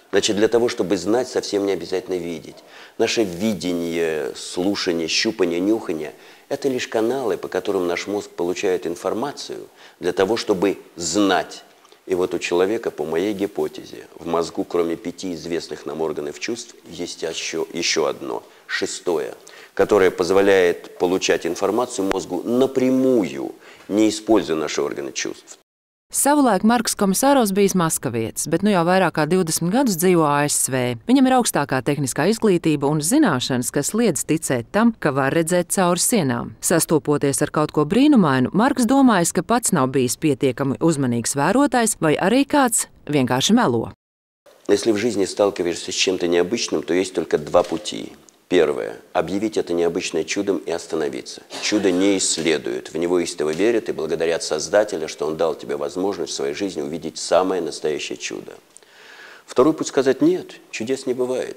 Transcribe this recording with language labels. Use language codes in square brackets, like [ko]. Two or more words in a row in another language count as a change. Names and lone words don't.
[ru] Значит, для того, чтобы знать, совсем не обязательно видеть. Наше видение, слушание, щупание, нюхание – это лишь каналы, по которым наш мозг получает информацию для того, чтобы знать. И вот у человека, по моей гипотезе, в мозгу, кроме 5 известных нам органов чувств, есть еще одно, шестое, которое позволяет получать информацию мозгу напрямую, не используя наши органы чувств. [lv] Savulaik Marks Komisāros bijis maskavietis, bet nu jau vairāk kā 20 gadus dzīvo ASV. Viņam ir augstākā tehniskā izglītība un zināšanas, kas liedz ticēt tam, ka var redzēt cauri sienām. Sastopoties ar kaut ko brīnumainu, Marks domājis, ka pats nav bijis pietiekami uzmanīgs vērotājs vai arī kāds vienkārši melo. [ru] Если в жизни сталкиваешься с чем-то необычным, то есть только два пути. Первое – объявить это необычное чудом и остановиться. Чудо не исследуют, в него истово верят и благодарят Создателя, что Он дал тебе возможность в своей жизни увидеть самое настоящее чудо. Второй путь – сказать нет, чудес не бывает.